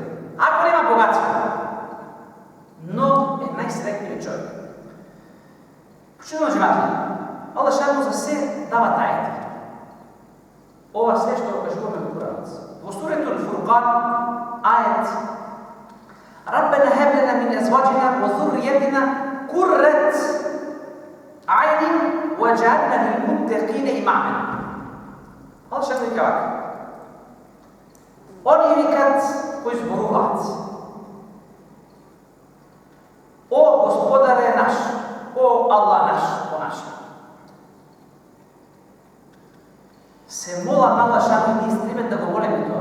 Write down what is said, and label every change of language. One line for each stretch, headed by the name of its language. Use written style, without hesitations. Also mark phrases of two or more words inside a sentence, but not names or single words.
Macedonian: Ако нема богатство, но е најсреќниот човек. Почитувани живатели, Аллах шану за се дава тајата. Ова се што го кажуваме во Куранот. Во суретул Фуркан, ајет
Arabic: ربنا هب لنا من أزواجنا وذرياتنا قرة أعين واجعلنا للمتقين إماما.
Macedonian: Аллах шану вика вака. Они викат кои зборуваат: О Господаре наш, о Аллах наш, о наш. Се мола на Аллах шану и стремат да го молиме тоа.